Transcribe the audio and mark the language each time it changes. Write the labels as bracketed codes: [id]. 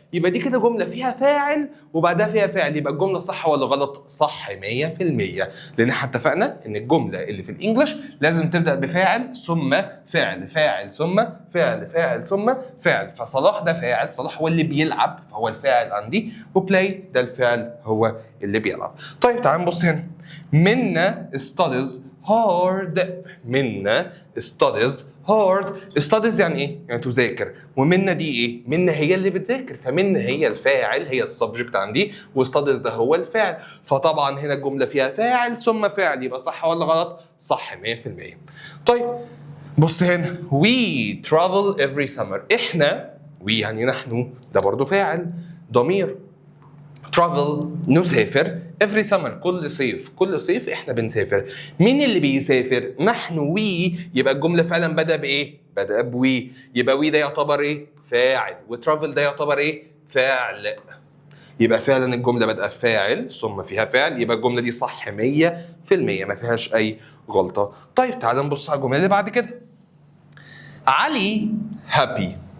[ar] يبقى دي كده جملة فيها فاعل وبعدها فيها فعل. يبقى الجملة صح ولا غلط؟ صح 100%. لأن احنا اتفقنا إن الجملة اللي في الإنجليش لازم تبدأ بفاعل ثم فعل، فاعل ثم فعل، فاعل ثم فعل. فصلاح ده فاعل، صلاح هو اللي بيلعب فهو الفاعل عندي، وبلاي ده الفعل هو اللي بيلعب. طيب تعال نبص هنا. [en] منا studies hard، منا studies hard. [ar] studies يعني ايه؟ يعني تذاكر. ومنا دي ايه؟ منا هي اللي بتذاكر، فمنا هي الفاعل، هي السبجكت عندي، وstudies ده هو الفعل. فطبعا هنا الجمله فيها فاعل ثم فعل، يبقى صح ولا غلط؟ صح 100%. طيب بص هنا [en] we travel every summer. [ar] احنا we يعني نحن، ده برضو فاعل ضمير. travel نسافر [en] every summer [ar] كل صيف، كل صيف احنا بنسافر. مين اللي بيسافر؟ نحن we. يبقى الجمله فعلا بدأ بايه؟ بدأ بوي. يبقى we ده يعتبر ايه؟ فاعل. وترافل ده يعتبر ايه؟ فعل. يبقى فعلا الجمله بدأ فاعل ثم فيها فعل، يبقى الجمله دي صح 100%، ما فيهاش اي غلطه. طيب تعال نبص على الجمله اللي بعد كده. علي happy.